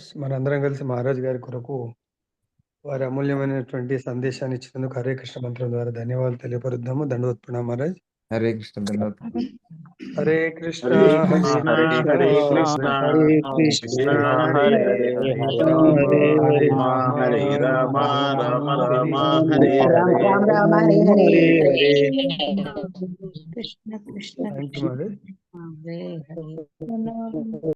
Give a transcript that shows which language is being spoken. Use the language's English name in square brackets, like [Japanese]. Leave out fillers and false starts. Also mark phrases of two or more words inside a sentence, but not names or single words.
[Telugu] మనందరం కలిసి మహారాజ్ గారి కొరకు వారి అమూల్యమైనటువంటి సందేశాన్ని ఇచ్చినందుకు హరే కృష్ణ మంత్రం ద్వారా ధన్యవాదాలు తెలియపరుద్దాము. దండవత్ ప్రణామ్ మహారాజ్. [Sanskrit] హరే కృష్ణ. హరే కృష్ణ హరే హరే కృష్ణ, హరే హరే కృష్ణ, హరే కృష్ణ కృష్ణ హరే హరే హరే, హరే హరే రామ రామ, రామ రామ రామ రామ, హరే హరే హరే హరే. రామ హరే హరే. హరే కృష్ణ కృష్ణ [English] thank you Maharaj. [Sanskrit] హరే హరే.